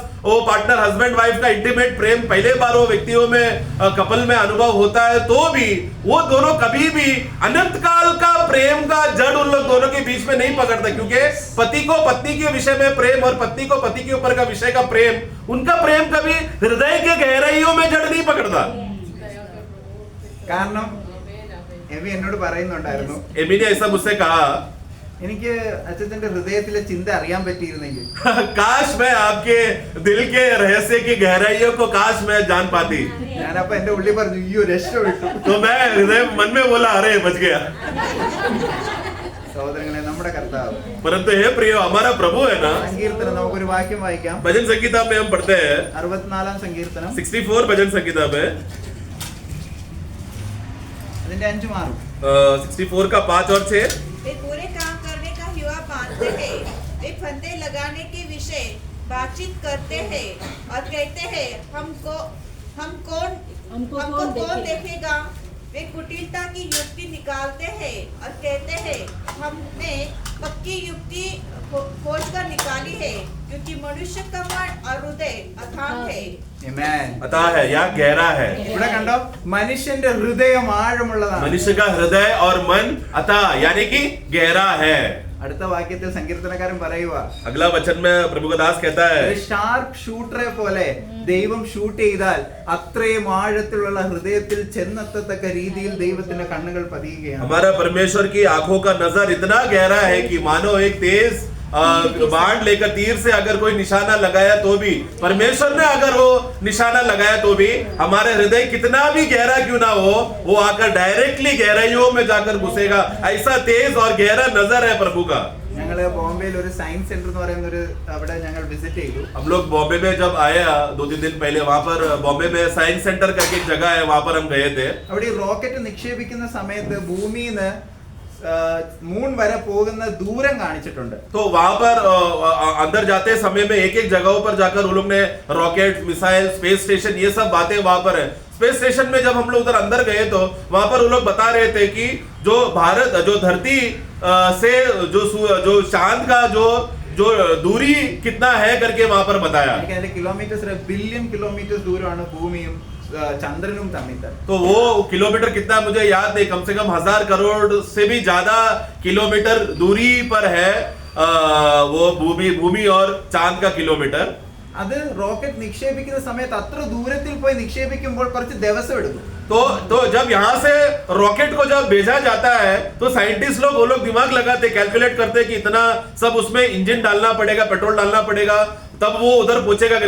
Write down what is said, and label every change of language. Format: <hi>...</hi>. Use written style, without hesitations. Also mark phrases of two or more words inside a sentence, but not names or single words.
<hi>वो पार्टनर हस्बैंड वाइफ का इंटीमेट प्रेम पहले बार वो व्यक्तियों में कपल में अनुभव होता है, तो भी वो दोनों कभी भी अनंत काल का प्रेम का जड़ उन लोग दोनों के बीच में नहीं पकड़ता, क्योंकि पति को पत्नी के विषय में प्रेम और पत्नी को पति के ऊपर का विषय का प्रेम, उनका प्रेम कभी हृदय के गहराइयों में जड़ नहीं पकड़ता।</hi> <ml>കാരണം എമി എന്നോട് പറയുന്നുണ്ടായിരുന്നു,</ml> <hi>एमी ने ऐसा मुझसे कहा,</hi> <ml>എനിക്ക് അച്ഛന്റെ ഹൃദയത്തിലെ ചിന്ത അറിയാൻ പറ്റിയിരുന്നെങ്കിൽ</ml> <hi>काश मैं आपके दिल के रहस्य की गहराइयों को काश मैं जान पाती।</hi> <ml>ഞാനപ്പോ എന്റെ ഉള്ളിൽ പറഞ്ഞു അയ്യോ രക്ഷപ്പെട്ടു.</ml> <hi>तो मैं हृदय मन में बोला अरे बच गया।</hi> <ml>സഹോദരങ്ങളെ, നമ്മുടെ കർത്താവ്</ml> <hi>परंतु हे प्रियो, हमारा प्रभु है ना,</hi> <ml>സങ്കീർത്തനം നമുക്കൊരു വാക്യം വായിക്കാം.</ml> <hi>भजन संगीता में हम पढ़ते हैं</hi> <ml>64 സങ്കീർത്തനം</ml> <hi>64 भजन संगीता में</hi> <ml>അതിന്റെ 5 മാറും.</ml> <hi>64 का 5 और 6। वे पूरे काम करने का युवा बांधते हैं, वे फंदे लगाने के विषय बातचीत करते हैं और कहते हैं हमको कौन देखेगा। वे कुटिलता की युक्ति निकालते हैं और कहते हैं हमने पक्की युक्ति खोज कर निकाली है, क्योंकि मनुष्य का मन और हृदय अथाह है। Amen. अतः है या गहरा है।</hi> <ml>ഇവിടെ കണ്ടോ, മനുഷ്യന്റെ ഹൃദയം ആഴമുള്ളതാണ്.</ml> <hi>मनुष्य का हृदय और मन अतः यानी कि गहरा है।</hi> <ml>അടുത്ത വാക്യത്തിൽ സങ്കീർത്തനക്കാരൻ പറയുക,</ml> <hi>अगला वचन में प्रभु का दास कहता है,</hi> <ml>ഒരു</ml> <en>sharp shooter</en> <ml>പോലെ ദൈവം ഷൂട്ട് ചെയ്താൽ അത്രയും ആഴത്തിലുള്ള ഹൃദയത്തിൽ ചെന്നെത്തത്തക്ക രീതിയിൽ ദൈവത്തിന്റെ കണ്ണുകൾ പതിയുകയാണ്.</ml> <hi>हमारा परमेश्वर की आंखों का नजर इतना गहरा है कि मानो एक तेज बाण लेकर तीर से अगर कोई निशाना लगाया तो भी, परमेश्वर ने अगर वो निशाना लगाया तो भी हमारे हृदय कितना भी गहरा क्यों ना हो, वो आकर डायरेक्टली गहराइयों में जाकर घुसेगा। ऐसा तेज और गहरा नजर है प्रभु का।</hi> <ml>ഞങ്ങള് ബോംബെയിൽ ഒരു</ml> <en>science center</en> <ml>എന്ന് പറയുന്ന ഒരു അവിടെ ഞങ്ങൾ വിസിറ്റ് ചെയ്തു.</ml> <hi>हम लोग बॉम्बे में जब आया 2-3 दिन पहले, वहां पर बॉम्बे में</hi> <en>science center</en> <hi>करके एक जगह है, वहां पर हम गए थे।</hi> <ml>അവിടെ ഈ റോക്കറ്റ് നിക്ഷേപിക്കുന്ന സമയത്ത് ഭൂമിന്ന് മൂൺ വരെ പോകുന്ന ദൂരം കാണിച്ചിട്ടുണ്ട്.</ml> <hi>तो वहां पर अंदर जाते समय में एक एक जगहों पर जाकर उन लोग ने रॉकेट, मिसाइल,</hi> <en>space station,</en> <hi>ये सब बातें वहां पर है।</hi> <en>space station</en> <hi>में जब हम लोग उधर अंदर गए तो वहां पर वो लोग बता रहे थे कि जो भारत, जो धरती से जो चांद का जो दूरी कितना है करके वहां पर बताया।</hi> <ml>എനിക്ക് അതിന്റെ കിലോമീറ്റേഴ്സ്</ml> <en>billion kilometers</en> <ml>ദൂരമാണ് ഭൂമിയും ചന്ദ്രനും തമ്മിൽ.</ml> <hi>तो वो किलोमीटर कितना मुझे याद नहीं, कम से कम 1000 करोड़ से भी ज्यादा किलोमीटर दूरी पर है वो भूमि और चांद का किलोमीटर।</hi> <ml>അത് റോക്കറ്റ് നിക്ഷേപിക്കുന്ന സമയത്ത് അത്ര ദൂരത്തിൽ പോയി നിക്ഷേപിക്കുമ്പോൾ കുറച്ച് ദിവസം എടുക്കും.</ml> <hi>तो जब यहाँ से रॉकेट को जब भेजा जाता है तो साइंटिस्ट लोग, वो लोग दिमाग लगाते, कैलकुलेट करते कि इतना सब उसमें इंजन डालना पड़ेगा, पेट्रोल डालना पड़ेगा, तब वो उधर पहुंचेगा करें।</hi>